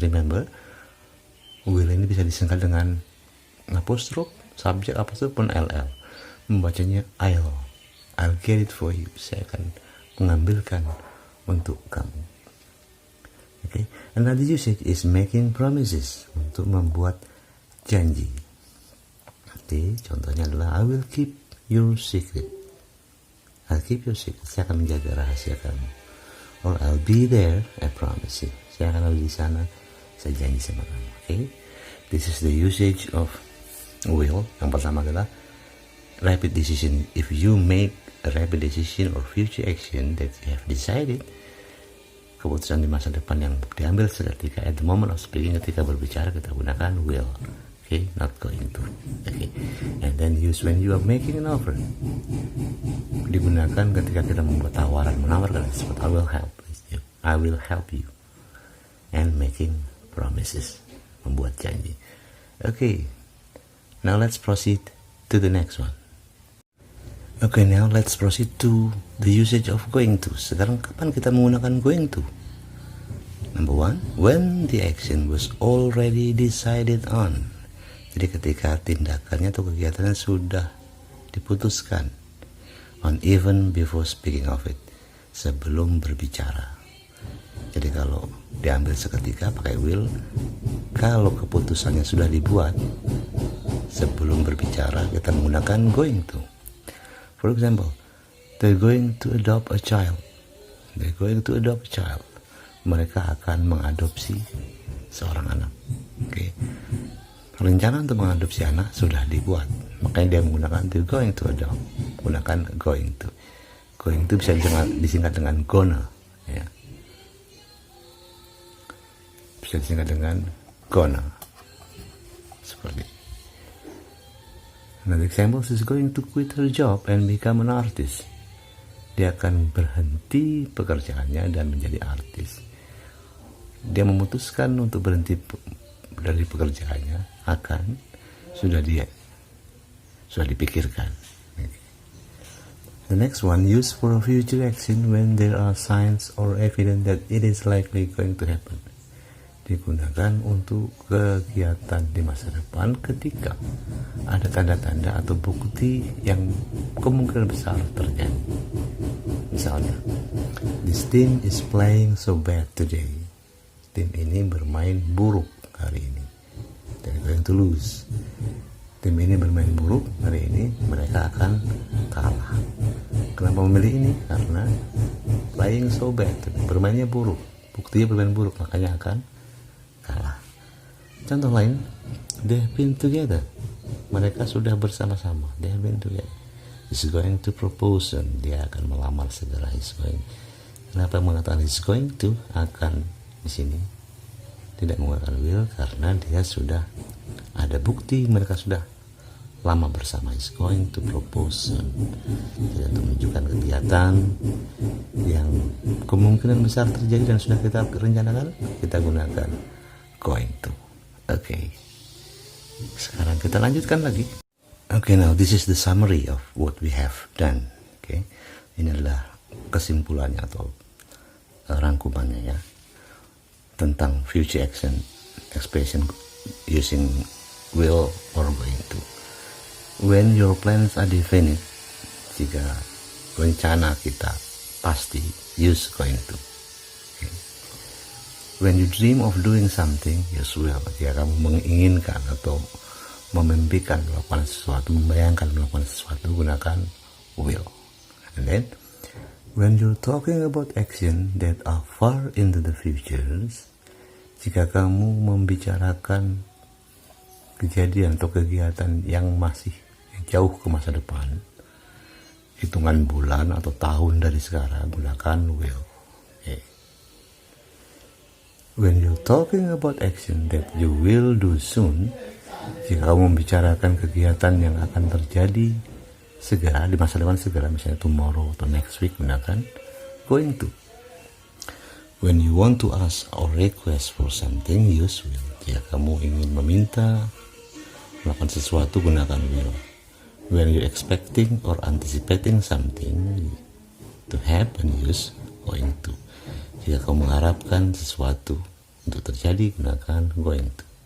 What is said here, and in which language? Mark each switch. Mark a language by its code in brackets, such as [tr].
[id] Remember, will ini bisa disingkat dengan apostrof, subjek apostrof pun LL. Membacanya [en] I'll get it for you. [id] Saya akan mengambilkan untuk kamu. Okay. [en] Another usage is making promises, [id] untuk membuat janji. [en] Okay. [id] Contohnya adalah [en] I will keep your secret. I'll keep your secret. [id] Saya akan menjaga rahasia kamu. [en] Or I'll be there, I promise you. [id] Saya akan ada di sana. Saya janji sama kamu. Okay. [en] This is the usage of will. [id] Yang pertama adalah [en] rapid decision. If you make a rapid decision or future action that you have decided, [id] keputusan di masa depan yang diambil seketika, [en] at the moment of speaking, [id] ketika berbicara kita gunakan [en] will. Okay, not going to. Okay, and then use when you are making an offer. [id] Digunakan ketika kita membuat tawaran, menawarkan sesuatu. [en] I will help you. I will help you. And making promises, [id] membuat janji. [en] Okay, now let's proceed to the next one. Okay, now let's proceed to the usage of going to. [id] Sekarang kapan kita menggunakan going to? [en] Number one, when the action was already decided on. [id] Jadi ketika tindakannya atau kegiatannya sudah diputuskan. [en] On even before speaking of it. [id] Sebelum berbicara. Jadi kalau diambil seketika pakai will. Kalau keputusannya sudah dibuat sebelum berbicara, kita menggunakan going to. [en] For example, they're going to adopt a child. They're going to adopt a child. [id] Mereka akan mengadopsi seorang anak. Oke. Rencana untuk mengadopsi anak sudah dibuat. Makanya dia menggunakan to [en] going to adopt. [id] Gunakan going to. Going to bisa disingkat dengan gonna, ya. Bisa disingkat dengan gonna. Seperti [en] another example is going to quit her job and become an artist. [id] Dia akan berhenti pekerjaannya dan menjadi artis. Dia memutuskan untuk berhenti dari pekerjaannya sudah dipikirkan. [en] The next one, use for a future action when there are signs or evidence that it is likely going to happen. [id] Digunakan untuk kegiatan di masa depan ketika ada tanda-tanda atau bukti yang kemungkinan besar terjadi. Misalnya, [en] this team is playing so bad today. [id] Tim ini bermain buruk hari ini. [en] They're going to lose. [id] Tim ini bermain buruk hari ini, mereka akan kalah. Kenapa memilih ini? Karena [en] playing so bad, [id] bermainnya buruk. Buktinya bermain buruk, makanya akan kalah. Contoh lain, [en] they have been together. [id] Mereka sudah bersama-sama. [en] They have been together. He's going to propose. [id] Dia akan melamar segera. [en] He's going. [id] Kenapa mengatakan he's going to? Akan di sini tidak menggunakan will karena dia sudah ada bukti mereka sudah lama bersama. [en] He's going to propose. [id] Tidak menunjukkan kegiatan yang kemungkinan besar terjadi dan sudah kita rencanakan, kita gunakan going to. Okay. Sekarang kita lanjutkan lagi. [en] Okay, now this is the summary of what we have done. Okay. [id] Ini adalah kesimpulannya atau rangkumannya ya. Tentang [en] future action expression using will or going to. When your plans are definite, [id] jika rencana kita pasti, [en] use going to. Okay. When you dream of doing something, use will. [id] Jika kamu menginginkan atau memimpikan melakukan sesuatu, membayangkan melakukan sesuatu, gunakan will. [en] And then, when you're talking about action that are far into the futures, [id] jika kamu membicarakan kejadian atau kegiatan yang masih jauh ke masa depan, hitungan bulan atau tahun dari sekarang, gunakan will. [en] Okay. When you're talking about action that you will do soon, [id] jika kamu membicarakan kegiatan yang akan terjadi segera, di masa depan segera, [en] misalnya tomorrow atau next week, gunakan going to. When you want to ask or request for something, use will. [id] Jika kamu ingin meminta melakukan sesuatu, gunakan will. [en] When you're expecting or anticipating something to happen, use going to. [id] Jika kamu mengharapkan sesuatu untuk terjadi, gunakan going to.